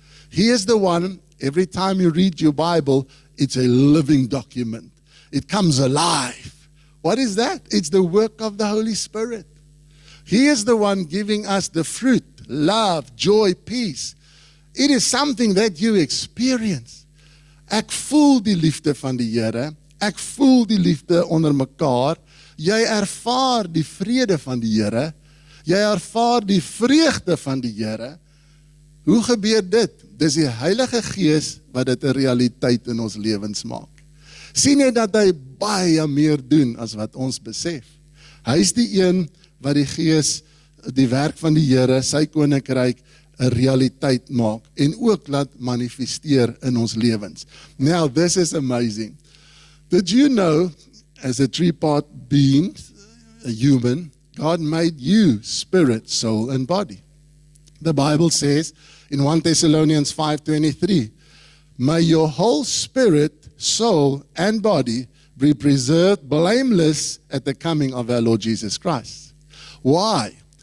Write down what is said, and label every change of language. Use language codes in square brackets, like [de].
[en] He is the one, every time you read your Bible, it's a living document. It comes alive. What is that? It's the work of the Holy Spirit. He is the one giving us the fruit, love, joy, peace. It is something that you experience. [af] Ek voel die liefde van die Here. Ek voel die liefde onder mekaar. Jy ervaar die vrede van die Here. Jy ervaar die vreugde van die Here. Hoe gebeur dit? Dis die Heilige Gees wat dit 'n realiteit in ons lewens maak. Sien jy dat hy baie meer doen as wat ons besef. Hy is die een wat die Gees, die werk van die Here, sy koninkryk 'n realiteit maak en ook laat manifesteer in ons lewens. [en] Now, this is amazing. Did you know, as a three-part being, a human, God made you spirit, soul, and body. The Bible says in 1 Thessalonians 5:23, may your whole spirit, soul, and body be preserved blameless at the coming of our Lord Jesus Christ. Why?